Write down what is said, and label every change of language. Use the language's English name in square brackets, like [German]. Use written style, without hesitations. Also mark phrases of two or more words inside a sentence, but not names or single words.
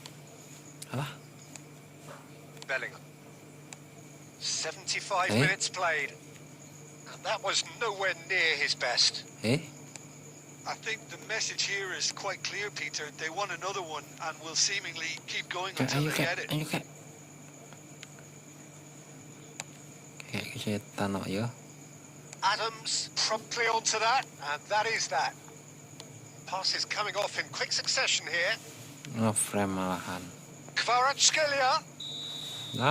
[English] Bellingham. 75 minutes played. And that was nowhere near his best. I think the message here is quite clear, Peter. They want another one and will seemingly keep going until they get it. [Indonesian] Ayo, Kak. Kayak kesetan kok ya. [English] Adams promptly onto that, and that is that. Passes coming off in quick succession here. [Indonesian] Nge-frame malahan. [English] Kvaratskhelia. Malah